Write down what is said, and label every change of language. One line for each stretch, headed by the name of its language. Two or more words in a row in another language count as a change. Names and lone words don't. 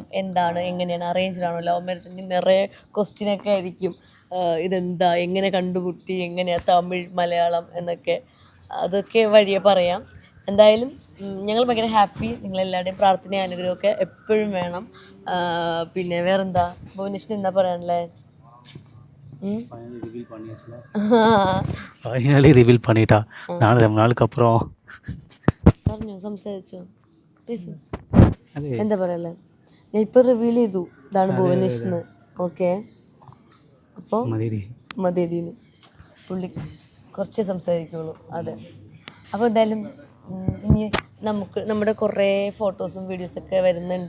Malayalam: എന്താണ്, എങ്ങനെയാണ്, അറേഞ്ച്ഡ് ആണോ,
English: love marriage,
Malayalam: നിറയെ ക്വസ്റ്റ്യനൊക്കെ ആയിരിക്കും. ഇതെന്താ, എങ്ങനെ കണ്ടുമുട്ടി, എങ്ങനെയാണ് തമിഴ് മലയാളം എന്നൊക്കെ, അതൊക്കെ വഴിയെ പറയാം. എന്തായാലും ഞങ്ങൾ ഭയങ്കര ഹാപ്പി. നിങ്ങളെല്ലാവരുടെയും പ്രാർത്ഥനയും അനുഗ്രഹമൊക്കെ എപ്പോഴും വേണം. പിന്നെ വേറെന്താ, ഭുവനേഷിന് എന്താ പറയാനല്ലേ?
English: finally reveal
Tamil: பண்ணிட்டா. நான் ரொம்ப நாளுக்கு அப்புறம்
Malayalam: പറഞ്ഞോ, സംസാരിച്ചോ, പ്ലീസ്. എന്താ പറയല്ലേ, ഞാൻ ഇപ്പം റിവീൽ ചെയ്തു ഇതാണ് ഭുവനേഷ്. ഓക്കെ, അപ്പോൾ മതിയടീന്ന് പുള്ളി കുറച്ചേ സംസാരിക്കുള്ളൂ. അതെ, അപ്പോൾ എന്തായാലും ഇനി നമ്മുടെ കുറേ ഫോട്ടോസും വീഡിയോസൊക്കെ വരുന്നുണ്ട്.